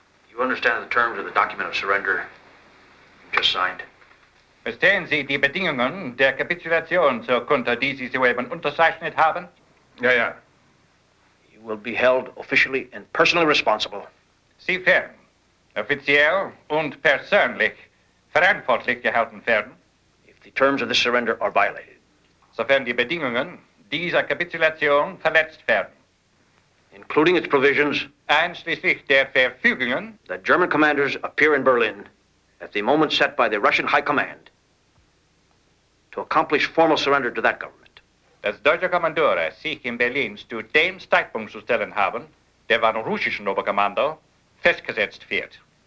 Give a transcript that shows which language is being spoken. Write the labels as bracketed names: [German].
[English] You understand the terms of the document of surrender you just signed? [German] Verstehen Sie die Bedingungen der Kapitulation zur Kunde, die Sie soeben unterzeichnet haben? Ja, ja. [English] You will be held officially and personally responsible. [German] Sie werden offiziell und persönlich verantwortlich gehalten werden, [English] if the terms of this surrender are violated. [German] Sofern die Bedingungen dieser Kapitulation verletzt werden. [English] Including its provisions [German] einschließlich der Verfügungen [English] that German commanders appear in Berlin at the moment set by the Russian High Command to accomplish formal surrender to that government. [German] Dass deutsche Kommandore sich in Berlin zu dem Zeitpunkt zu stellen haben, der vom russischen Oberkommando festgesetzt wird.